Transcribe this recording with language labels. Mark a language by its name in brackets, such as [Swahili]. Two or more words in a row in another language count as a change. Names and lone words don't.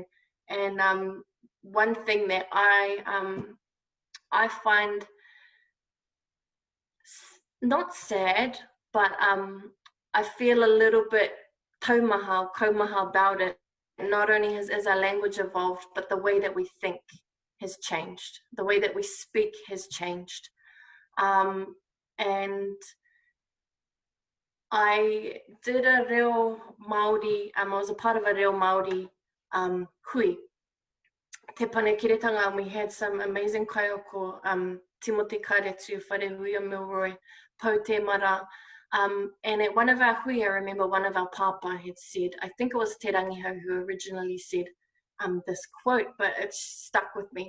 [English] And one thing that I find not sad, but I feel a little bit kaumaha about it. Not only has our language evolved, but the way that we think has changed. The way that we speak has changed. And I did a [Māori] reo Māori, [English] I was a part of a [Māori] reo Māori hui. [English] Te Panekiretanga, and we had some amazing kaioko, Timothy Karetu, Wharehuia Milroy, Pau Te Mara. And at one of our hui, I remember one of our papa had said, I think it was Te Rangiho who originally said this quote, but it stuck with me.